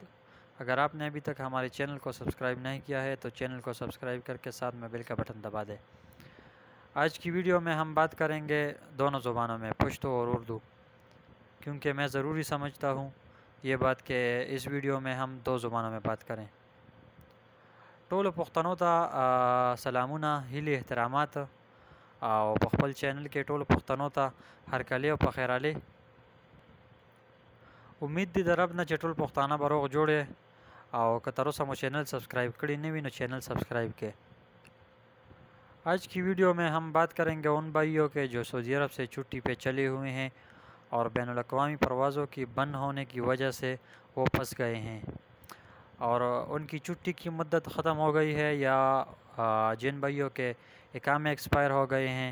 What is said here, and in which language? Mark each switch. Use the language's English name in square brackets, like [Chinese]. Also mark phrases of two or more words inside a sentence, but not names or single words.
[Urdu] اگر آپ نے ابھی تک ہمارے چینل کو سبسکرائب نہیں کیا ہے تو چینل کو سبسکرائب کر کے ساتھ میں بیل کا بٹن دبا دیں۔ آج کی ویڈیو میں ہم بات کریں گے دونوں زبانوں میں، پشتو اور اردو، کیونکہ میں ضروری سمجھتا ہوں یہ بات کہ اس ویڈیو میں ہم دو زبانوں میں بات کریں۔ [Pashto] ټولو پښتنو ته سلامونه، هیلې، احترامات او په خپل چینل کې ټولو پښتنو ته هرکلی او پخیرالی۔ امید دی د رب نه چې ټول پښتانه به روغ جوړې، او که تر اوسه مو چینل سبسکرائب کړی نه وي نو چینل سبسکرائب کې۔ [Urdu] آج کی ویڈیو میں ہم بات کریں گے ان بھائیوں کے جو سعودی عرب سے چھٹی پہ چلے ہوئے ہیں اور بین الاقوامی پروازوں کی بند ہونے کی وجہ سے وہ پھنس گئے ہیں، اور ان کی چھٹی کی مدت ختم ہو گئی ہے یا جن بھائیوں کے اقامے ایکسپائر ہو گئے ہیں۔